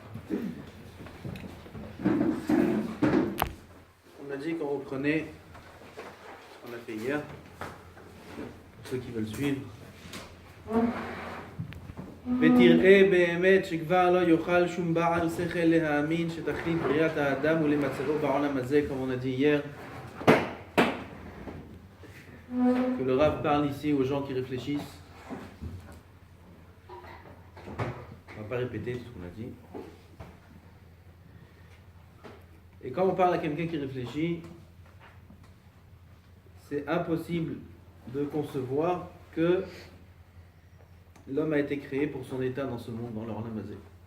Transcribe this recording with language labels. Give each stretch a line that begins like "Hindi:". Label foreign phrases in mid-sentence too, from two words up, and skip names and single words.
French: On a dit qu'on reprenait ce qu'on a fait hier, pour ceux qui veulent suivre.
Hebrew: ותראה באמת שכבר לא יוכל שום בעל שכל להאמין שתכלית בריאת האדם ולמצבו בעולם הזה,
French: comme on a dit hier. Que le Rav parle ici aux gens qui réfléchissent. On ne va pas répéter tout ce qu'on a dit. Et quand on parle à quelqu'un qui réfléchit, c'est impossible de concevoir que l'homme a été créé pour son état dans ce monde, dans le
Hebrew: עולם הזה.